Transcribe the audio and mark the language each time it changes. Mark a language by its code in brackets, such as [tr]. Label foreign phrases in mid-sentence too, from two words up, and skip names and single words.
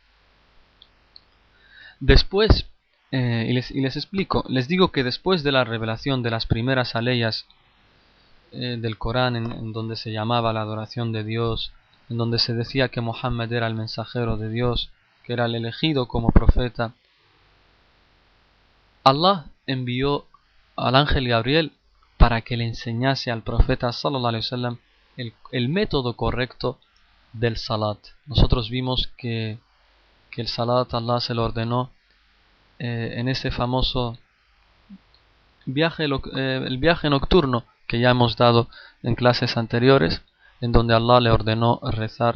[es] Después, y les explico, les digo que después de la revelación de las primeras aleyas del Corán, en donde se llamaba la adoración de Dios, en donde se decía que Muhammad era el mensajero de Dios, que era el elegido como profeta, Allah envió al ángel Gabriel para que le enseñase al profeta [ar] صلى الله عليه وسلم [es] el método correcto del salat. Nosotros vimos que el salat Allah se lo ordenó en ese famoso viaje, el viaje nocturno que ya hemos dado en clases anteriores, en donde Allah le ordenó rezar.